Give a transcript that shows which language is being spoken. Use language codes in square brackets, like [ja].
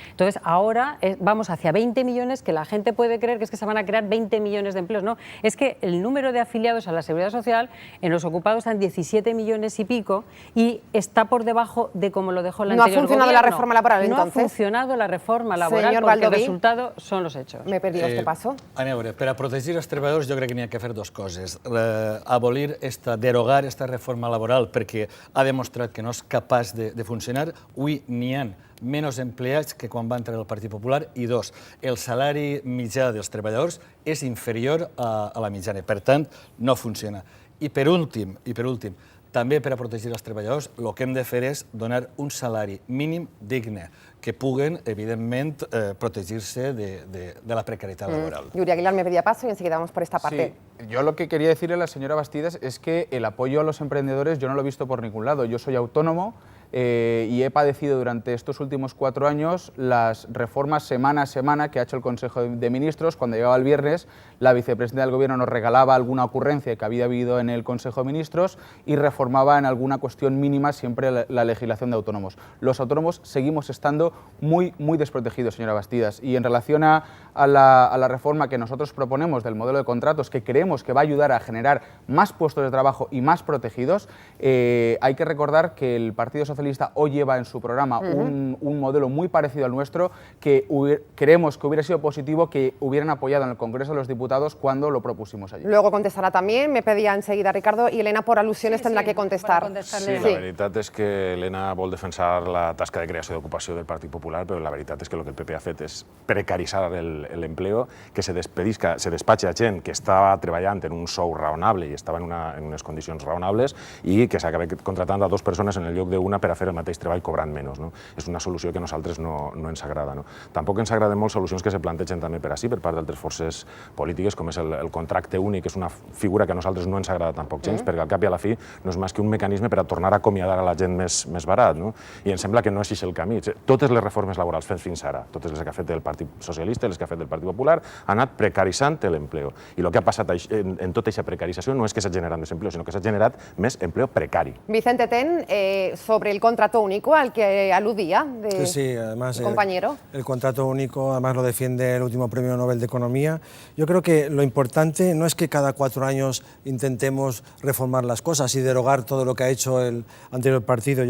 [es] Entonces ahora vamos hacia 20 millones, que la gente puede creer que es que se van a crear 20 millones de empleos. No, es que el número de afiliados a la Seguridad Social en los ocupados están 17 millones y pico y está por debajo de como lo dejó el anterior gobierno. ¿No ha funcionado la reforma laboral entonces? No ha funcionado la reforma laboral Señor porque el Baldoví, resultado son los hechos. Me he perdido este paso. [ca] A veure, per a protegir els treballadors jo crec que n'hi ha que fer dues coses. Derogar esta reforma laboral perquè ha demostrat que no és capaç de funcionar. Avui n'hi ha menys empleats que quan va entrar el Partit Popular i dos, el salari mitjà dels treballadors és inferior a la mitjana. Per tant, no funciona. I per últim, també per a protegir els treballadors, el que hem de fer és donar un salari mínim digne, que puguen, evidentment, protegir-se de la precarietat laboral. [es] Yuri Aguilar me pedía paso y enseguida vamos por esta parte. Sí, yo lo que quería decirle a la señora Bastidas es que el apoyo a los emprendedores yo no lo he visto por ningún lado. Yo soy autónomo y he padecido durante estos últimos 4 años las reformas semana a semana que ha hecho el Consejo de Ministros. Cuando llegaba el viernes, la vicepresidenta del Gobierno nos regalaba alguna ocurrencia que había habido en el Consejo de Ministros y reformaba en alguna cuestión mínima siempre la legislación de autónomos. Los autónomos seguimos estando muy desprotegidos, señora Bastidas, y en relación a la reforma que nosotros proponemos del modelo de contratos, que creemos que va a ayudar a generar más puestos de trabajo y más protegidos, hay que recordar que el Partido Socialista hoy lleva en su programa un modelo muy parecido al nuestro, que creemos que hubiera sido positivo que hubieran apoyado en el Congreso de los Diputados cuando lo propusimos allí. Luego contestará también, me pedía enseguida Ricardo, y Elena por alusiones tendrá que contestar. [ca] Sí, la veritat és que Elena vol defensar la tasca de creació d'ocupació del Partit Popular, però la veritat és que el que el PP ha fet és precaritzar l'empleo, que se despatxa gent que estava treballant en un sou raonable i estava en unes condicions raonables i que s'acaba contratant a 2 persones en el lloc d'una per a fer el mateix treball cobrant menys. És una solució que a nosaltres no ens agrada. Tampoc ens agraden molt solucions que se plantegen també per ací, per part d'altres forces polítiques, com és el contracte únic, que és una figura que a nosaltres no ens agrada tampoc gens, perquè al cap i a la fi no és més que un mecanisme per a tornar a acomiadar a la gent més barat. I em sembla que no és així el camí. Totes les reformes laborals fetes fins ara, totes les que ha fet el Partit Socialista, les que ha fet el Partit Popular, han anat precaritzant l'empleo. I el que ha passat en tota aquesta precarització no és que s'ha generat més empleo, sinó que s'ha generat més empleo precari. [es] Vicente Ten, sobre el contrato único al que aludía sí, además, compañero. El contrato único, además lo defiende el último Premio Nobel de Economía. Yo creo que lo importante no es que cada 4 años intentemos reformar las cosas y derogar todo lo que ha hecho el anterior partido.